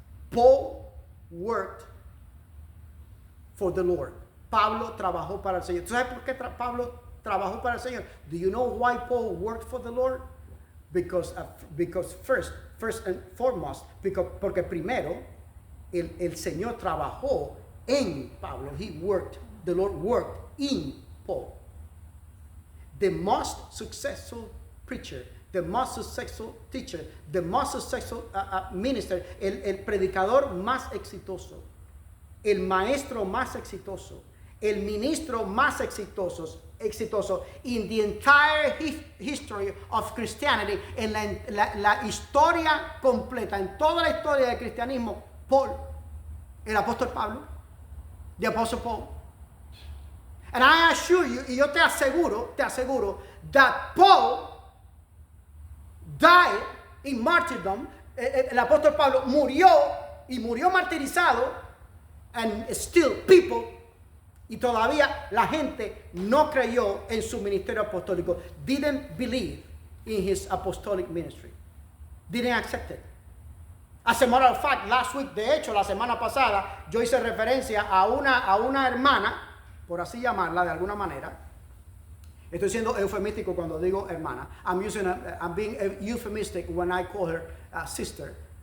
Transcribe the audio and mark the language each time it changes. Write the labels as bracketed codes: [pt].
[en] Paul worked for the Lord. [es] Pablo trabajó para el Señor. ¿Tú sabes por qué Pablo trabajó para el Señor? [en] Do you know why Paul worked for the Lord? Because first and foremost, [es] porque primero el Señor trabajó en Pablo. [en] The Lord worked in Paul. The most successful preacher, the most successful teacher, the most successful minister, [es] el predicador más exitoso, el maestro más exitoso, el ministro más exitoso [en] in the entire history of Christianity, [es] en la historia completa, en toda la historia del cristianismo, Paul, el apóstol Pablo, [en] the apostle Paul. And I assure you, [es] y yo te aseguro, [en] that Paul died in martyrdom. [es] El apóstol Pablo murió martirizado, [en] and still people, [es] y todavía la gente no creyó en su ministerio apostólico. [en] Didn't believe in his apostolic ministry. Didn't accept it. As a matter of fact, last week, [es] de hecho, la semana pasada, yo hice referencia a una hermana, por así llamarla de alguna manera. Estoy siendo eufemístico cuando digo hermana. [en] I'm being euphemistic when I call her sister.